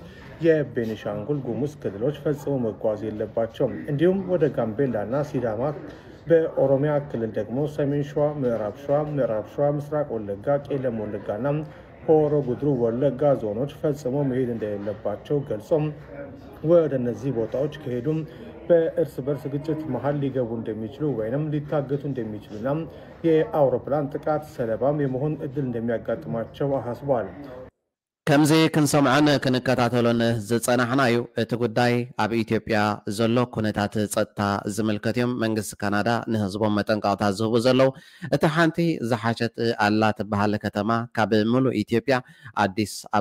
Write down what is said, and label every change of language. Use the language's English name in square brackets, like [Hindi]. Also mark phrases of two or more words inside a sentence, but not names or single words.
[Amharic] የቤኒሻንጉል ጉሙዝ ክልሎች ፈጽሞ መጓዝ የለባቸውም እንዲሁም ወደ ጋምቤላና ሲዳማ በኦሮሚያ ክልል ደግሞ ሰሜን ሸዋ ምዕራብ ሸዋ ምስራቅ ወለጋ ቄለም ወለጋና ሆሮ ጉድሩ ወለጋ ዞኖች ፈጽሞ መሄድ እንደሌለባቸው ገልጾም ወደ እነዚህ ቦታዎች ከሄዱም በእርስ በርስ ግጭት መሃል ሊገቡ እንደሚችሉ ወይንም ሊታገቱ እንደሚችሉና የአውሮፕላን ጥቃት ሰለባም የመሆን እድል እንደሚያጋጥማቸው አሳስበዋል [Tigrinya] ከምዚ ክንሰምዖን ክንከታተሎን ዝጸናሕናዩ እቲ ጉዳይ ኣብ ኢትዮጵያ ዘሎ ኩነታት ጸጥታ ዝምልከት እዮም መንግስቲ ካናዳ ንህዝቦም መጠንቀቕታ ዝህቡ ዘለው እቲ ሓንቲ ዝሓሸት ኣላ ትበሃል ከተማ ካብ ሙሉእ ኢትዮጵያ አዲስ